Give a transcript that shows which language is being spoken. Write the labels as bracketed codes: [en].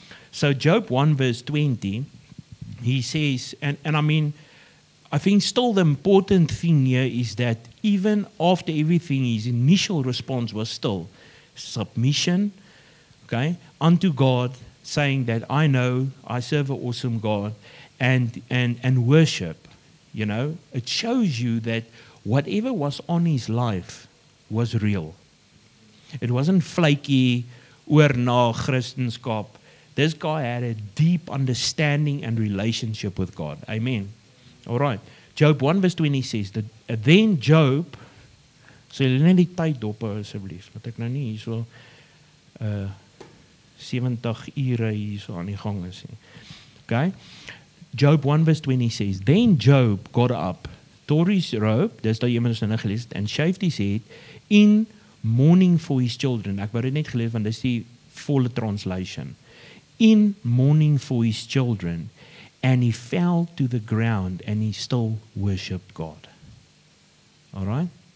[en] So Job 1 verse 20, he says, and I mean, I think still the important thing here is that even after everything, his initial response was still submission, okay, unto God, saying that I know I serve an awesome God, and worship. You know, it shows you that whatever was on his life was real. It wasn't flaky, [af] oor na Christenskap. [en] This guy had a deep understanding and relationship with God. Amen. All right. Job 1 verse 20 says that then Job, [af] so jy net die tyd dop asseblief, want ek nou nie hier so 70 ure hier so aan die gang is nie. [en] Okay? Job 1 verse 20 says, then Job got up, tore his robe, [af] dis daai iemand nou gelees het, [en] and shaved his head in mourning for his children. [af] Ek wou dit net gelees want dis die volle translation. [en] In mourning for his children, and he fell to the ground and he still worshipped God. All right?